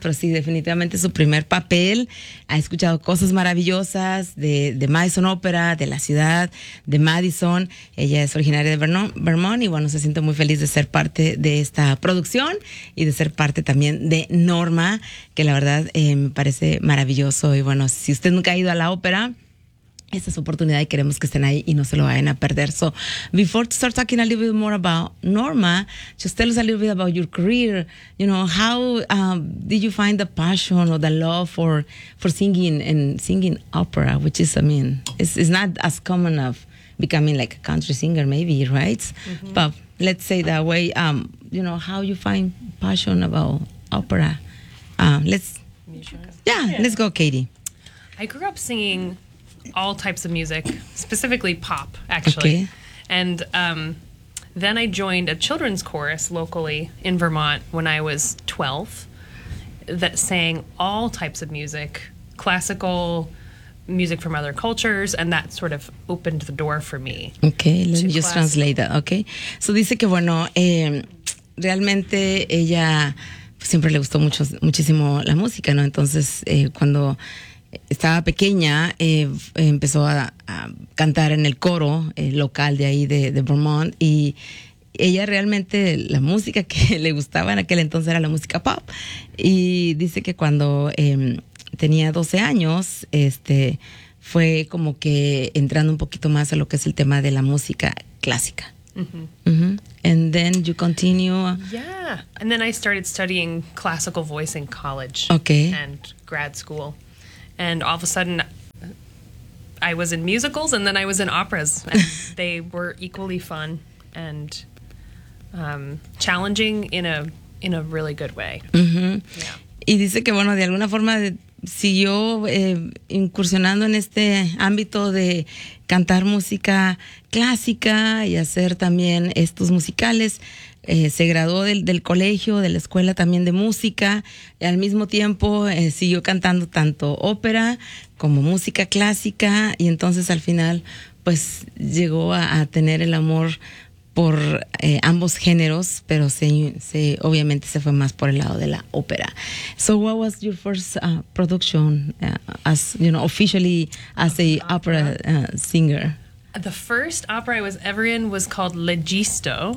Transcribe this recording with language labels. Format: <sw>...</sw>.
<es>Pero sí, definitivamente su primer papel. Ha escuchado cosas maravillosas de Madison Opera, de la ciudad de Madison. Ella es originaria de Vermont. Y bueno, se siente muy feliz de ser parte de esta producción y de ser parte también de Norma, que la verdad me parece maravilloso. Y bueno, si usted nunca ha ido a la ópera, esta es su oportunidad y queremos que estén ahí y no se lo vayan a perder.</es> <en>So, before to start talking a little bit more about Norma, just tell us a little bit about your career. You know, how did you find the passion or the love for singing and singing opera, which is, I mean, it's not as common of becoming like a country singer maybe, right? Mm-hmm. But let's say that way, you know, how you find passion about opera. Let's go, Katie. I grew up singing all types of music, specifically pop, actually. Okay. And then I joined a children's chorus locally in Vermont when I was 12 that sang all types of music, classical music from other cultures, and that sort of opened the door for me. Okay, let me just translate that, okay?</en> <es>So dice que, bueno, realmente ella pues, siempre le gustó mucho, muchísimo la música, ¿no? Entonces, cuando estaba pequeña, empezó a cantar en el coro local de ahí, de Vermont, y ella realmente, la música que le gustaba en aquel entonces era la música pop, y dice que cuando tenía 12 años, fue como que entrando un poquito más a lo que es el tema de la música clásica.</es> <en>Mm-hmm. Mm-hmm. And then you continue. Yeah. And then I started studying classical voice in college. Okay. And grad school. And all of a sudden, I was in musicals and then I was in operas. And they were equally fun and challenging in a really good way. Mm-hmm.</en> <es>Yeah. Y dice que, bueno, de alguna forma siguió incursionando en este ámbito de cantar música clásica y hacer también estos musicales. Se graduó del colegio, de la escuela también de música, y al mismo tiempo siguió cantando tanto ópera como música clásica, y entonces al final pues llegó a tener el amor por ambos géneros, pero se obviamente se fue más por el lado de la ópera.</es> <en>So what was your first production as, you know, officially as an opera singer? The first opera I was ever in was called Legisto.</en>